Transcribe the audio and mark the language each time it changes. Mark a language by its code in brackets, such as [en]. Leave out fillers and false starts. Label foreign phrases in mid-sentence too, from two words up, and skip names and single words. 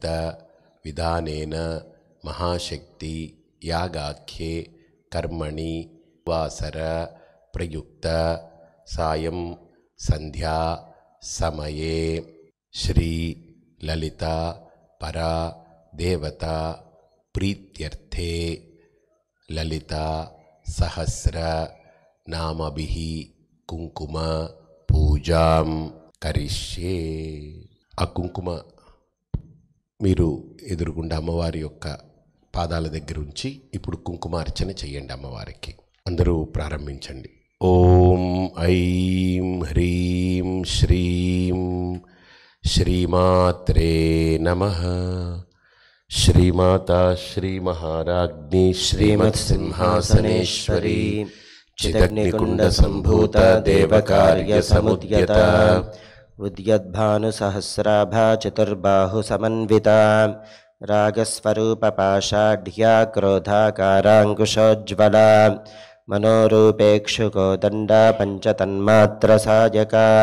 [sa] विधानेन महाशक्ति यागाख्ये कर्मणि वासर प्रयुक्त सायं संध्या समये श्री ललिता परा देवता प्रीत्यर्थे ललिता सहस्र नामभिः कुंकुम పూజాం కరిష్యే. [te] ఆ కుంకుమ మీరు ఎదురుగుండా అమ్మవారి యొక్క పాదాల దగ్గర ఉంచి ఇప్పుడు కుంకుమార్చన చేయండి అమ్మవారికి. అందరూ ప్రారంభించండి. [sa] ఓం ఐం హ్రీం శ్రీం శ్రీమాత్రే నమః. శ్రీమాతా శ్రీ మహారాజ్ఞి శ్రీమత్ సింహాసనేశ్వరి चिदग्निकुंड संभूत देवकार्य समुद्यत उद्यद्भानुसहस्राभा चतुर्बाहु समन्विता रागस्वरूप पाषाढ्या क्रोधाकाराङ्कुशोज्ज्वला मनोरूपेक्षुकोदण्डा पञ्चतन्मात्रसायका